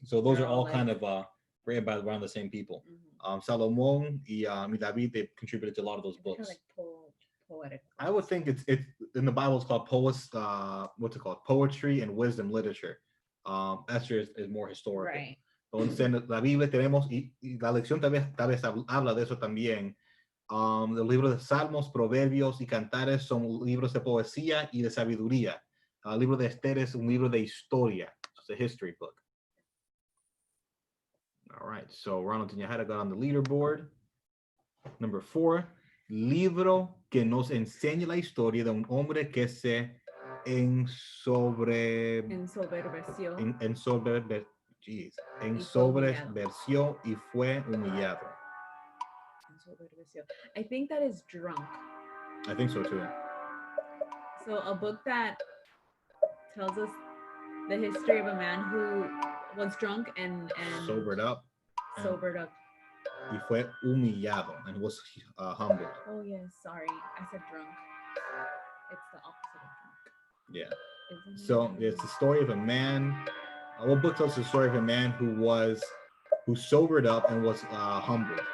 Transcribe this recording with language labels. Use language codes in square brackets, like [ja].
[en] So those are all kind of written by around the same people. Salomón y David, they contributed to a lot of those books. Kind of like poetic. I would think it's in the Bible it's called what's it called? Poetry and wisdom literature. Esther is more historical. Right. [es] Entonces en la Biblia tenemos, y la lección tal vez habla de eso también. Los libros de Salmos, Proverbios y Cantares son libros de poesía y de sabiduría. El libro de Esther es un libro de historia. [en] It's a history book. All right, so Ronald Tinajada got on the leaderboard. Number 4, [es] libro que nos enseña la historia de un hombre que se ensoberbeció y fue humillado. [en] I think that is Drunk. I think so too. So a book that tells us the history of a man who was drunk and sobered up. [es] Y fue humillado [en] and was humbled. Oh yes, sorry, I said drunk. It's the opposite of drunk. Yeah. So it's the story of a man. What book tells the story of a man who sobered up and was humbled?